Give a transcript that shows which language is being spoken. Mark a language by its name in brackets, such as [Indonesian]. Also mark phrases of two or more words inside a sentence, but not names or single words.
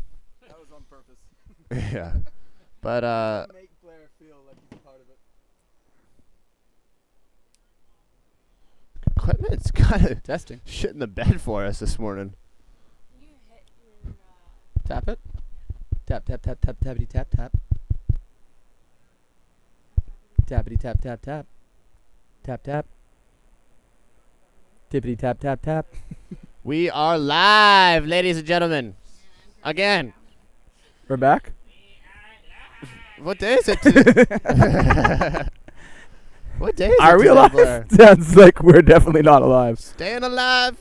[English] That was on purpose. Yeah. But, Make Blair feel like he's part of it. equipment's kind of Testing. shit in the bed for us this morning. You hit your. Tap it. Tap, tap, tap, tap, tappity, tap, tap. Tappity, tap, tap, tap. Tap, tap. Tippity, tap, tap, tap. We are live, ladies and gentlemen. Again. We're back? What day is it today? What day is it Are we today, alive? Blair? Sounds like we're definitely not alive. Staying alive.